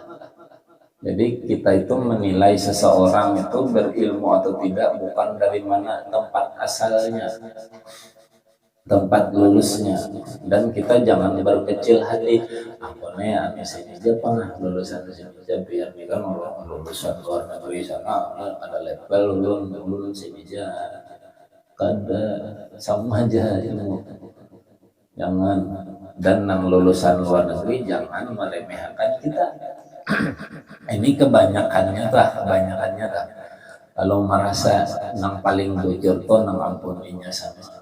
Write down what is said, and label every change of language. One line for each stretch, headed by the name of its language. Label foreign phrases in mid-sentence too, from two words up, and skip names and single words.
Indonesian: Jadi kita itu menilai seseorang itu berilmu atau tidak bukan dari mana tempat asalnya, tempat lulusnya.
Banjar: Dan kita jangan berkecil hati, aku nih sini aja pernah lulusan sini aja, biar nih kan orang lulusan luar negeri sana ada level lulun sini aja, kada sama aja ilmu.
Indonesian: Jangan, dan yang lulusan luar negeri jangan meremehkan kita. Ini kebanyakannya tak.
Banjar: Kalau merasa nang paling bujur tuh nang ampuninya sama.